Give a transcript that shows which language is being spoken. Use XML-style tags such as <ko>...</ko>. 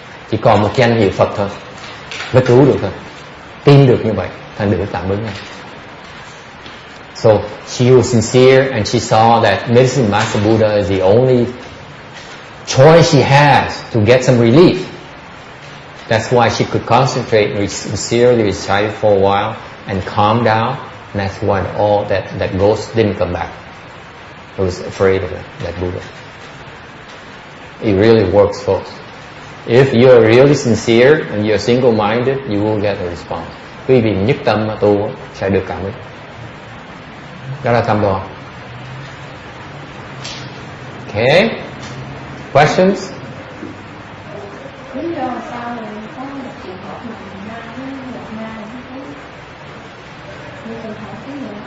<vi>Chỉ còn một danh hiệu Phật thôi mới cứu được thôi. Tin được như vậy, thành được cảm ứng này.</vi> <en>So she was sincere, and she saw that medicine master Buddha is the only choice she has to get some relief. That's why she could concentrate, sincerely recite for a while, and calm down. And that's why all that ghost didn't come back. It was afraid of that Buddha. It really works, folks. If you're really sincere and you're single-minded, you will get a response.</en> <vi>Quý vị nhất tâm mà tu sẽ được cảm ứng. Đó là tâm đó.</vi> <en>Okay. Questions?</en> <vi>Lý do sao lại có một trường hợp mà Nam với Nhật Nam như trường hợp cái gì</vi>